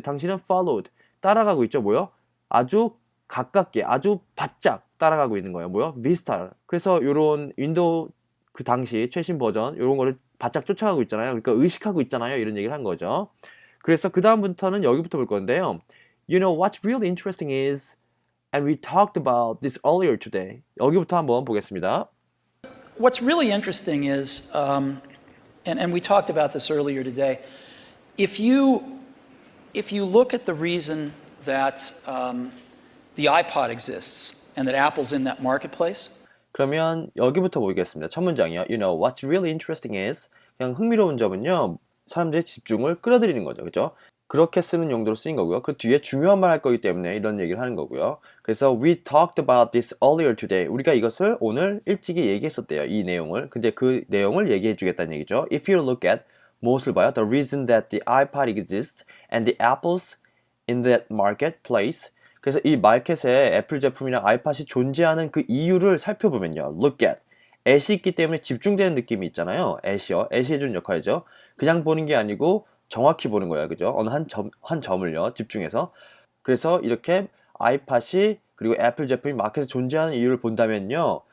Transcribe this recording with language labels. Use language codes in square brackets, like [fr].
[ko] 당신은 followed. 따라가고 있죠. 뭐요? 아주 가깝게, 아주 바짝 따라가고 있는 거예요. 뭐요? Vista. 그래서 요런 윈도우 그 당시 최신 버전 요런 거를 바짝 쫓아가고 있잖아요. 그러니까 의식하고 있잖아요. 이런 얘기를 한 거죠. 그래서 그 다음부터는 여기부터 볼 건데요. [en] You know what's really interesting is, and we talked about this earlier today. [ko] 여기부터 한번 보겠습니다. [en] What's really interesting is, and we talked about this earlier today, if you look at the reason that the iPod exists and that Apple's in that marketplace. [ko] 그러면 여기부터 보겠습니다. 첫 문장이요. [en] You know, what's really interesting is [ko] 그냥 흥미로운 점은요. 사람들의 집중을 끌어들이는 거죠. 그죠? 그렇게 쓰는 용도로 쓰인 거고요. 그 뒤에 중요한 말 할 거기 때문에 이런 얘기를 하는 거고요. 그래서 [en] we talked about this earlier today. [ko] 우리가 이것을 오늘 일찍이 얘기했었대요. 이 내용을. 근데 그 내용을 얘기해 주겠다는 얘기죠. [en] If you look at [ko] 무엇을 봐요? [en] The reason that the iPod exists and the apples in that marketplace. [ko] 그래서 이 마켓에 애플 제품이랑 아이팟이 존재하는 그 이유를 살펴보면요. [en] Look at. [ko] at이 있기 때문에 집중되는 느낌이 있잖아요. at이요. at이 해주는 역할이죠. 그냥 보는 게 아니고 정확히 보는 거예요. 그죠? 어느 한 점을요. 집중해서. 그래서 이렇게 아이팟이 그리고 애플 제품이 마켓에 존재하는 이유를 본다면요.